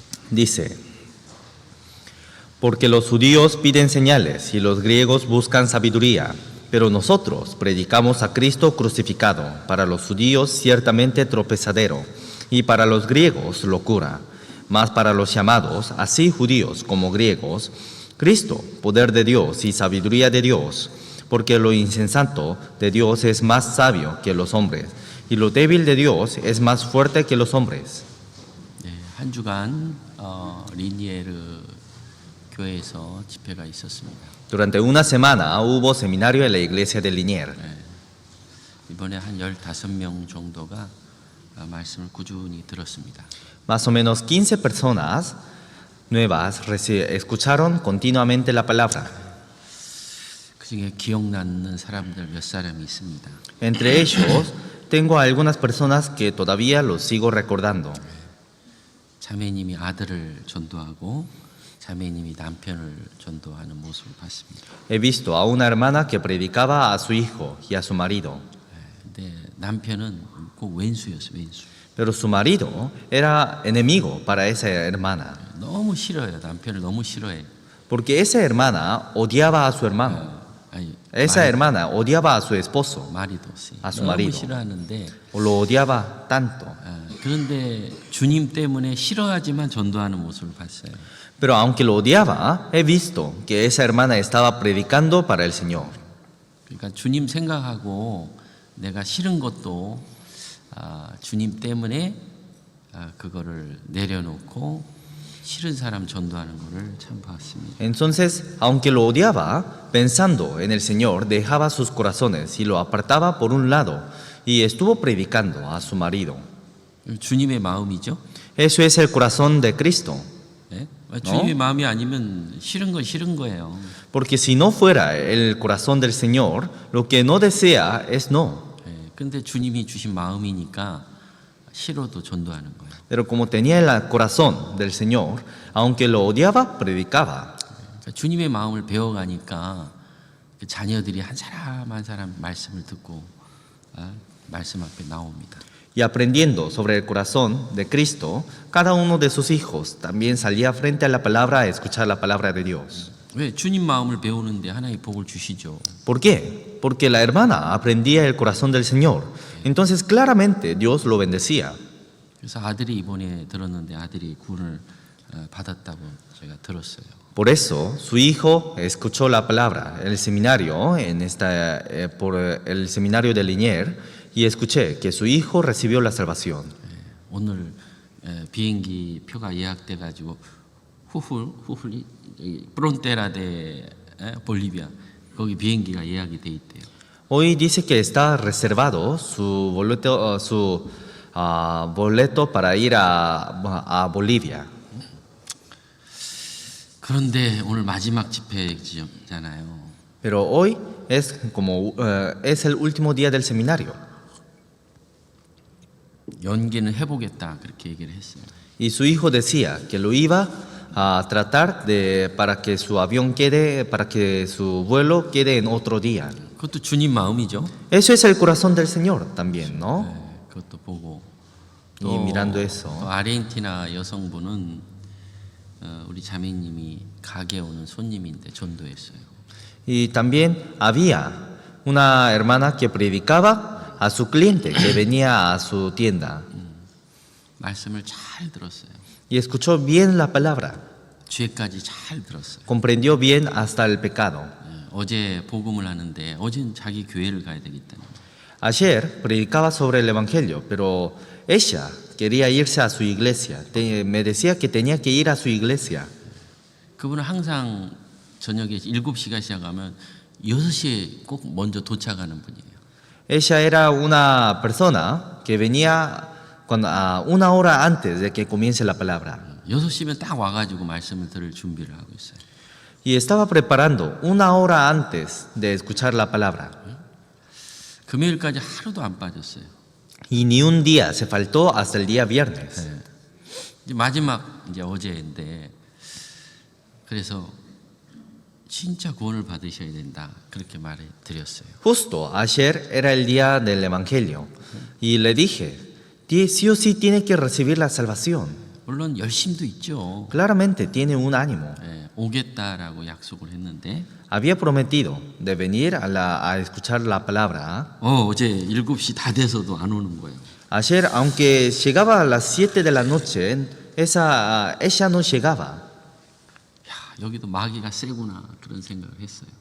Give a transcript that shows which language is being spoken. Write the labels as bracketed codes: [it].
[es] Dice, porque los judíos piden señales y los griegos buscan sabiduría, pero nosotros predicamos a Cristo crucificado, para los judíos ciertamente tropezadero y para los griegos locura, mas para los llamados, así judíos como griegos, Cristo, poder de Dios y sabiduría de Dios, porque lo insensato de Dios es más sabio que los hombres y lo débil de Dios es más fuerte que los hombres. [ko] 한 주간 리니에르 교회에서 집회가 있었습니다. [es] Durante una semana hubo seminario en la iglesia de Liniers. [ko] 이번에 한 15명 정도가 말씀을 꾸준히 들었습니다. [es] Más o menos 15 personas nuevas escucharon continuamente la palabra. [ko] 그중에 기억나는 사람들 몇 사람이 있습니다. [es] Entre ellos tengo a algunas personas que todavía los sigo recordando. [ko] 자매님이 아들을 전도하고 자매님이 남편을 전도하는 모습을 봤습니다. [es] He visto a una hermana que predicaba a su hijo y a su marido. [ko] 근데 남편은 꼭 왼수였어요, 왼수. [es] Pero su marido era enemigo para esa hermana. [ko] 너무 싫어요, 남편을 너무 싫어해. [es] Porque esa hermana odiaba a su hermano. Esa hermana odiaba a su esposo, marido, a su [ko] 너무 [es] marido. [ko] 싫어하는데 [es] O lo odiaba tanto. [ko] 그런데 주님 때문에 싫어하지만 전도하는 모습을 봤어요. [es] Pero aunque lo odiaba, he visto que esa hermana estaba predicando para el Señor. [ko] 그러니까 주님 생각하고 내가 싫은 것도 주님 때문에 그거를 내려놓고 싫은 사람 전도하는 거를 참 봤습니다. [es] Entonces, aunque lo odiaba, pensando en el Señor, dejaba sus corazones y lo apartaba por un lado y estuvo predicando a su marido. [ko] 주님의 마음이죠. [es] Eso es el corazón de Cristo. [ko] 네? 주님의 마음이 아니면 싫은 건 싫은 거예요. [es] Porque si no fuera el corazón del Señor, lo que no desea es no. [ko] 근데 주님이 주신 마음이니까 싫어도 전도하는 거예요. [es] Pero como tenía el corazón del Señor, aunque lo odiaba, predicaba. [ko] 그러니까 주님의 마음을 배워가니까 그 자녀들이 한 사람 한 사람 말씀을 듣고 말씀 앞에 나옵니다. [es] Y aprendiendo sobre el corazón de Cristo, cada uno de sus hijos también salía frente a la palabra a escuchar la palabra de Dios. [ko] 왜 주님 마음을 배우는데 하나님 복을 주시죠. [es] ¿Por qué? Porque la hermana aprendía el corazón del Señor. Entonces claramente Dios lo bendecía. [ko] 그래서 아들이 이번에 들었는데 아들이 구원을 받았다고 제가 들었어요. [es] Por eso su hijo escuchó la palabra en el seminario, por el seminario de Liniers, y escuché que su hijo recibió la salvación. [ko] 오늘 비행기 표가 예약돼 가지고 후훌 프론테라 데 볼리비아 거기 비행기가 예약이 돼 있대요. [es] Hoy dice que está reservado su boleto para ir a Bolivia. [ko] 그런데 오늘 마지막 집회잖아요. [es] Pero hoy es el último día del seminario. [ko] 연기는 해보겠다 그렇게 얘기를 했어요. [es] Y su hijo decía que lo iba a tratar para que su vuelo quede en otro día. [ko] 그것도 주님 마음이죠. [es] Eso es el corazón del Señor también, ¿no? [ko] 그것도 보고 [es] Y mirando [ko] 또 [es] eso. [ko] 아르헨티나 여성분은 우리 자매님이 가게 오는 손님인데 전도했어요. [es] Y también había una hermana que predicaba a su cliente que venía a su tienda [ko] 말씀을 잘 들었어요. [es] y escuchó bien la palabra, [ko] 죄까지 잘 들었어요. [es] comprendió bien hasta el pecado. [ko] 어제 복음을 하는데 어제는 자기 교회를 가야 되기 때문에 [es] Ayer predicaba sobre el Evangelio, pero ella quería irse a su iglesia. Me decía que tenía que ir a su iglesia. [ko] 그분은 항상 저녁에 7시가 시작하면 6시에 꼭 먼저 도착하는 분이에요. [es] Ella era una persona que venía una hora antes de que comience la palabra. [ko] 6시면 딱 와가지고 말씀을 들을 준비를 하고 있어요. [es] Y estaba preparando una hora antes de escuchar la palabra. [ko] 금요일까지 하루도 안 빠졌어요. [es] Y ni un día se faltó hasta el día viernes. [ko] 이제 마지막 이제 어제인데 그래서 진짜 구원을 받으셔야 된다 그렇게 말해 드렸어요. [es] Justo ayer era el día del Evangelio. Y le dije, sí o sí tiene que recibir la salvación. [ko] 물론 열심도 있죠. [es] Claramente tiene un ánimo. [ko] 오겠다라고 약속을 했는데 [es] Había prometido de venir a escuchar la palabra. [ko] 어제 7시 다 돼서도 안 오는 거예요. [es] Ayer, aunque llegaba a las 7 de la noche, ella no llegaba. [ko] 야, 여기도 마귀가 세구나 그런 생각을 했어요.